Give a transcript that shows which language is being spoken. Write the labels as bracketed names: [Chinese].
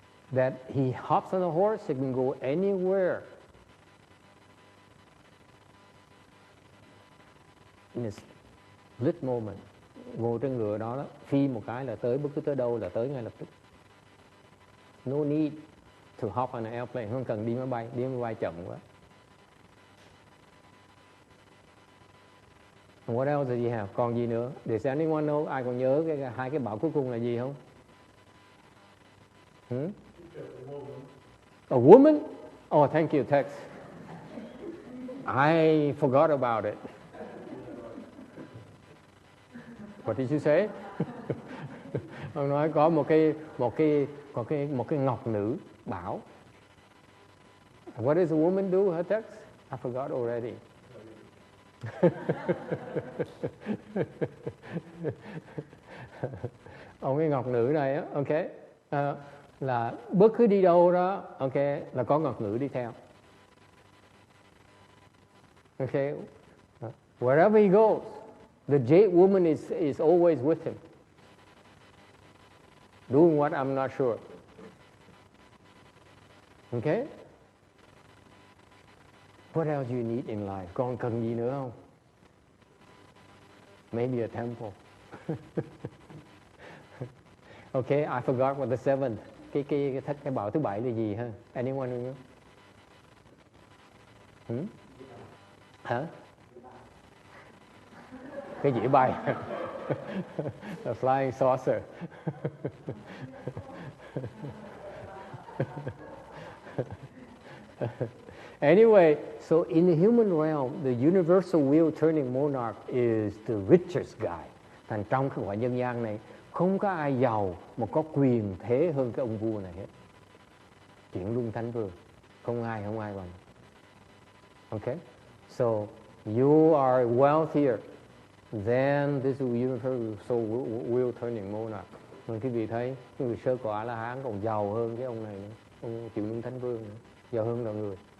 [English] That he hops on a horse, he can go anywhere in a split moment. [Vietnamese] Ngồi trên ngựa đó, phi một cái là tới, bất cứ tới đâu là tới ngay lập tức. [English] No need to hop on an airplane, [Vietnamese] không cần đi máy bay chậm quá. [English] And what else does he have? [Vietnamese] Còn gì nữa? [English] Does anyone know? [Vietnamese] Ai còn nhớ hai cái bảo cuối cùng là gì không? [English] A woman? Oh, thank you, Tex. I forgot about it. What did you say? [Vietnamese] Ông nói có một cái ngọc nữ bảo. [English] What does a woman do, her Tex? I forgot already. [Vietnamese] Ông cái ngọc nữ này á, okay, là bất cứ đi đâu đó, okay, là có ngọc nữ đi theo. [English] Okay, wherever he goes, the jade woman is always with him. Doing what, I'm not sure. Okay? What else you need in life? [Vietnamese] Con cần gì nữa không? [English] Maybe a temple. Okay, I forgot what the 7th. [Vietnamese] Cái bảo thứ 7 là gì ha? [English] Anyone know? [Vietnamese] Hả? Cái dĩa bay. [English] The flying saucer. Anyway, so in the human realm, the universal wheel turning monarch is the richest guy. [Vietnamese] Thành trong cái cõi nhân gian này, không có ai giàu mà có quyền thế hơn cái ông vua này hết. Chuyển luân thánh vương, không ai bằng. [English] Okay? So you are wealthier than this universal wheel turning monarch. [Vietnamese] Mà quý vị thấy, người sơ quả La Hán còn giàu hơn cái ông này nữa, ông chuyển luân thánh vương nữa, giàu hơn mọi người.